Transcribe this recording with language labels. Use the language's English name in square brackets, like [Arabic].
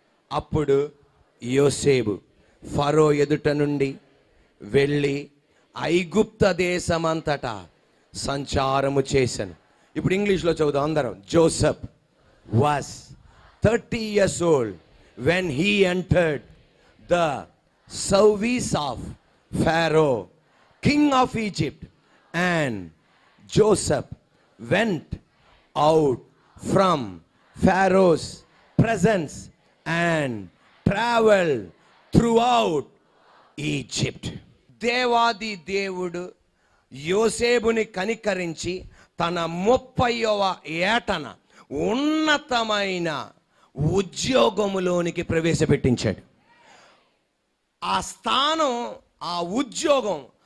[Telugu] అప్పుడు యోసేపు ఫరో ఎదుట నుండి వెళ్ళి ఐగుప్త దేశమంతటా సంచారము చేశాను. ఇప్పుడు ఇంగ్లీష్లో చదువుదాం అందరం. [English] Joseph was 30 years old when he entered the service of Pharaoh, king of Egypt, and Joseph went out from Pharaoh's presence and traveled throughout Egypt. [Telugu] దేవాది దేవుడు యోసేపుని కనికరించి తన 30వ ఏటన ఉన్నతమైన ఉద్యోగములోనికి ప్రవేశపెట్టించాడు. ఆ స్థానం, ఆ ఉద్యోగం